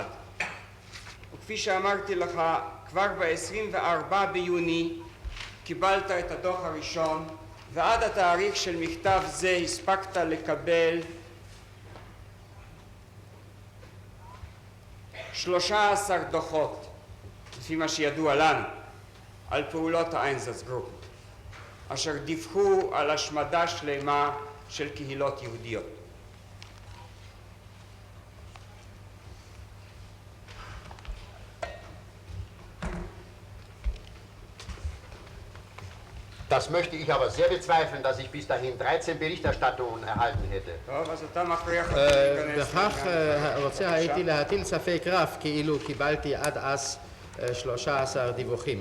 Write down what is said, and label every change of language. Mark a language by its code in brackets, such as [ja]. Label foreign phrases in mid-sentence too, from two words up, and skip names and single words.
[he] וכפי שאמרתי לך, כבר ב-24 ביוני קיבלת את הדוח הראשון, ועד התאריך של מכתב זה הספקת לקבל 13 דוחות, לפי מה שידוע לנו, על פעולות האיינזאצגרופן, אשר דיווחו על השמדה שלמה של קהילות יהודיות. [de] Das möchte ich aber sehr bezweifeln, dass ich bis dahin 13 Berichterstattungen erhalten hätte. [he] טוב, אז אתה מכריח אותי להיכנס. בכך רוצה הייתי להטיל ספק רב כאילו קיבלתי עד אז 13 דיווחים.